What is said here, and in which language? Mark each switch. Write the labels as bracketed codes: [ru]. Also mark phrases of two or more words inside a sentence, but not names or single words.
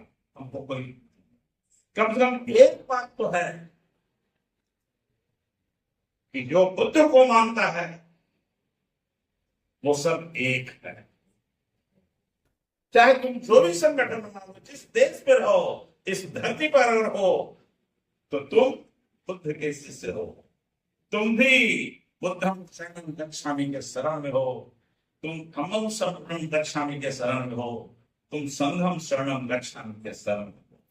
[hi] हमको कोई कम से कम एक बात तो है कि जो बुद्ध को मानता है वो सब एक है। चाहे तुम जो भी संगठन बनाओ, जिस देश में रहो, इस धरती पर अगर हो, तो तुम बुद्ध के शिष्य हो। तुम भी [pi] बुद्धं शरणं गच्छामि [hi] के शरण में हो, तुम [pi] धम्मं शरणं गच्छामि [hi] के शरण में हो, तुम [pi] संघं शरणं गच्छामि [hi] के शरण में।